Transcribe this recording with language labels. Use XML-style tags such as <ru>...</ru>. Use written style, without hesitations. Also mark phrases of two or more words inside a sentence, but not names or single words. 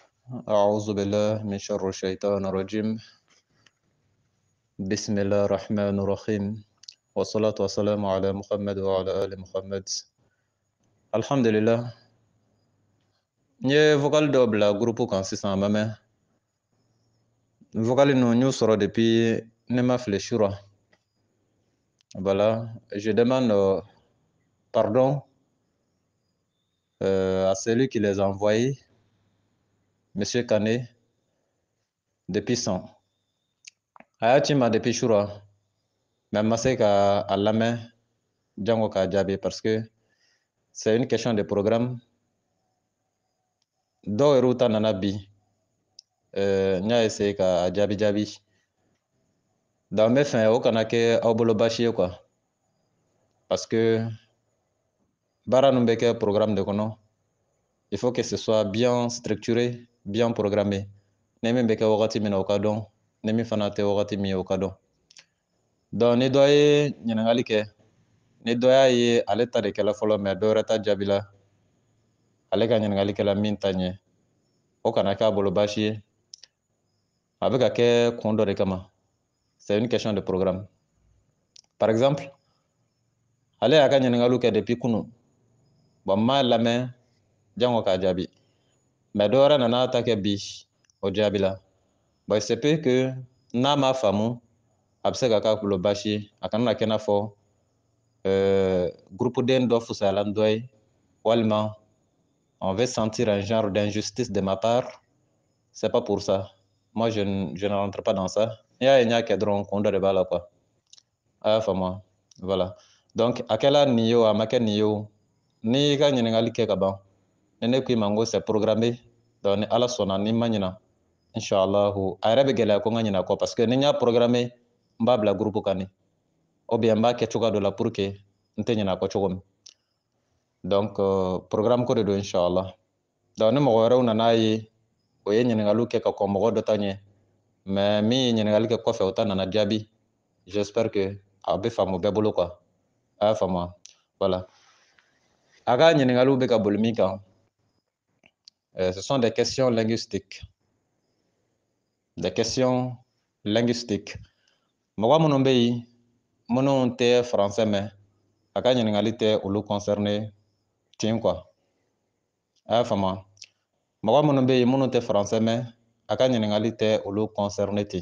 <ar>أعوذ بالله من شر الشيطان الرجيم. بسم الله الرحمن الرحيم. والصلاة والسلام على محمد وعلى آل محمد. الحمد لله.</ar> <bm>Nye vocal dɔ bila groupe kan sisan ma mɛn. Vocal ninnu n y'u sɔrɔ depuis ne ma fili shura.</bm> <fr>Voilà, je demande pardon à celui qui les a envoyés, Monsieur Kane, depuis 100.</fr> <bm>A y'a ci ma depuis shura, mais n ma se ka a lamɛn jango k'a jaabi</bm> <fr>parce que c'est une question de programme.</fr> <bm>Dɔw yɛrɛ ta nana bi n y'a essayé ka a jaabi jaabi donc n bɛ fɛ o kana kɛ aw bolo baasi ye</bm> <fr>quoi parce que</fr> <bm>baara ninnu bɛ kɛ programme de kɔnɔ</bm> <fr>il faut que ce soit bien structuré bien programmé</fr> <bm>ni min bɛ kɛ wagati min na o ka dɔn ni min fana tɛ wagati min ye o ka dɔn donc ni dɔ ye ɲininkali kɛ ni dɔ y'a ye ale ta de kɛla fɔlɔ mais dɔ wɛrɛ ta jaabila ale ka ɲininkali kɛla min ta ɲɛ o kana kɛ a bolo baasi ye a bɛ ka kɛ kun dɔ de kama.</bm> <fr>C'est une question de programme. Par exemple,</fr> <bm>ale y'a ka ɲininkaliw kɛ depuis kunu bon n m'a lamɛn jango k'a jaabi mais dɔ wɛrɛ nana ta kɛ bi o jaabila</bm> <fr>bon il se peut que</fr> <bm>n'a m'a faamu a bɛ se ka k'a bolo baasi ye a kana na kɛ i n'a fɔ groupe den dɔ fusayala dɔ ye walima</bm> <fr>on veut sentir un genre d'injustice de ma part. C'est pas pour ça. Moi, je ne rentre pas dans ça. Il y a un qui est drôle, on doit débattre là, quoi. Ah, fama. Voilà. Donc, à quel âge niyo, à ma quel niyo,</fr> <bm>ni ka ɲininkali kɛ ka ban. Ni ne ko i ma n ko</bm> <fr>c'est programmé.</fr> <bm>Donc, ni ala sɔnna ni ma ɲina. Inch'Allahu. A yɛrɛ bɛ gɛlɛya ko n ka ɲina kɔ</bm> <fr>parce que</fr> <bm>ni n y'a programmé, n b'a bila groupe kan ni.</bm> <fr>Ou bien</fr> <bm>n b'a kɛ cogoya dɔ la</bm> <fr>pour que</fr> <bm>n tɛ ɲina kɔ cogo min. Donc, programme ko de don Inch'Allah. Donc, ni mɔgɔ wɛrɛw nana ye o ye ɲininkaliw kɛ ka kɔn mɔgɔ dɔ ta ɲɛ mais min ye ɲininkali kɛ kɔfɛ o ta nana jaabi</bm> <fr>j'espère que</fr> <bm>a bɛ faamu bɛɛ bolo quoi a y'a faamu voilà a ka ɲininkaliw bɛ ka boli min kan</bm> <fr>ce sont des questions linguistiques</fr> <bm>mɔgɔ minnu bɛ yen minnu tɛ français mɛn a ka ɲininkali tɛ olu concerné ten quoi a y'a faamu mɔgɔ minnu bɛ yen minnu tɛ français mɛn a ka ɲininkali tɛ olu concerné ten</bm>